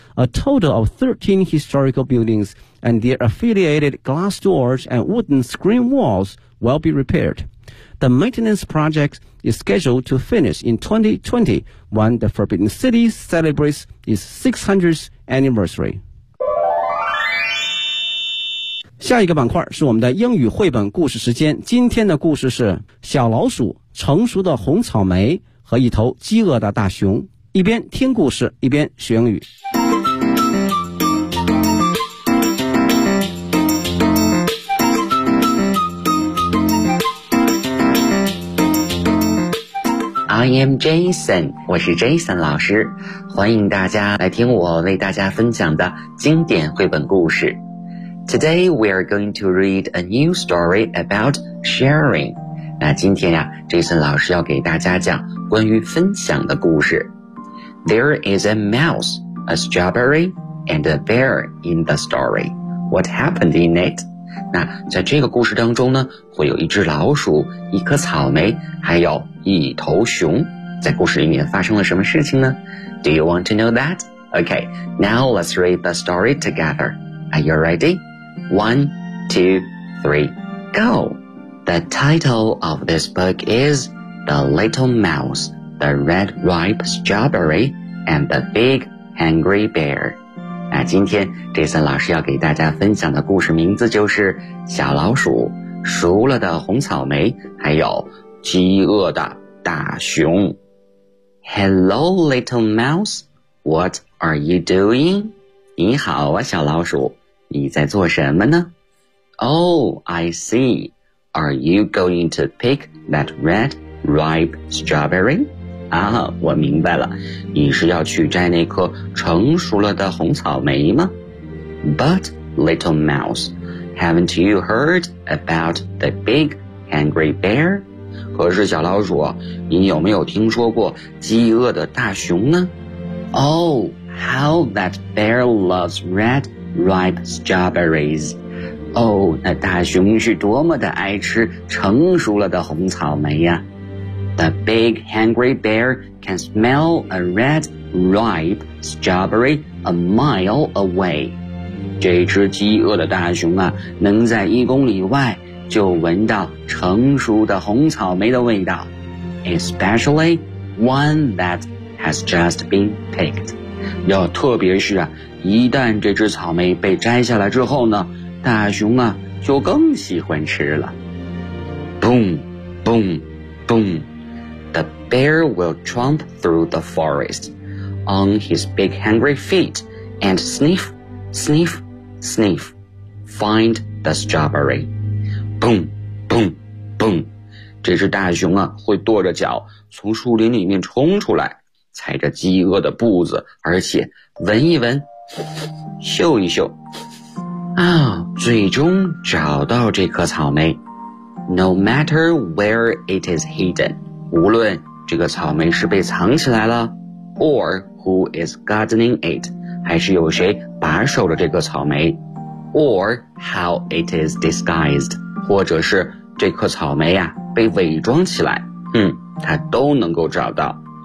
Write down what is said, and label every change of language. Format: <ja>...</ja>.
<en>A total of 13 historical buildings and their affiliated glass doors and wooden screen walls will be repaired. The maintenance project is scheduled to finish in 2020 when the Forbidden City celebrates its 600th anniversary.</en> <zh>下一个板块是我们的英语绘本故事时间。今天的故事是小老鼠、成熟的红草莓和一头饥饿的大熊。一边听故事，一边学英语。</zh> <en>I am Jason,</en> <zh>我是 Jason 老师，欢迎大家来听我为大家分享的经典绘本故事。</zh> <en>Today we are going to read a new story about sharing.</en> <zh>那今天呀 ,Jason 老师要给大家讲关于分享的故事。</zh> <en>There is a mouse, a strawberry, and a bear in the story. What happened in it?</en> <zh>那在这个故事当中呢，会有一只老鼠，一颗草莓，还有一头熊。在故事里面发生了什么事情呢？</zh> <en>Do you want to know that? Okay, now let's read the story together. Are you ready? One, two, three, go! The title of this book is The Little Mouse, The Red Ripe Strawberry, and The Big Hungry Bear.</en> <zh>那今天 Jason 老师要给大家分享的故事名字就是小老鼠、熟了的红草莓、还有饥饿的大熊。</zh> <en>Hello, Little Mouse, what are you doing?</en> <zh>你好啊，小老鼠。你在做什么呢?</zh> <en>Oh, I see. Are you going to pick that red ripe strawberry?</en> <zh>啊，我明白了。你是要去摘那颗成熟了的红草莓吗?</zh> <en>But, little mouse, haven't you heard about the big hungry bear?</en> <zh>可是小老鼠，你有没有听说过饥饿的大熊呢?</zh> <en>Oh, how that bear loves red ripe strawberries.</en> <zh>哦，那大熊是多么的爱吃成熟了的红草莓呀。</zh> <en>The big hungry bear can smell a red ripe strawberry a mile away.</en> <zh>这只饥饿的大熊啊，能在一公里外就闻到成熟的红草莓的味道。</zh> <en>Especially one that has just been picked.</en> <zh>要特别是啊，一旦这只草莓被摘下来之后呢，大熊啊就更喜欢吃了。</zh> <en>Boom, boom, boom. The bear will tromp through the forest on his big hungry feet and sniff, sniff, sniff, find the strawberry. Boom, boom, boom.</en> <zh>这只大熊啊会跺着脚从树林里面冲出来，踩着饥饿的步子，而且闻一闻，嗅一嗅，啊，最终找到这颗草莓。</zh> <en>No matter where it is hidden.</en> <zh>无论这个草莓是被藏起来了</zh> <en>or who is gardening it,</en> <zh>还是有谁把守着这个草莓</zh> <en>or how it is disguised,</en> <zh>或者是这颗草莓啊被伪装起来，嗯，它都能够找到。</zh>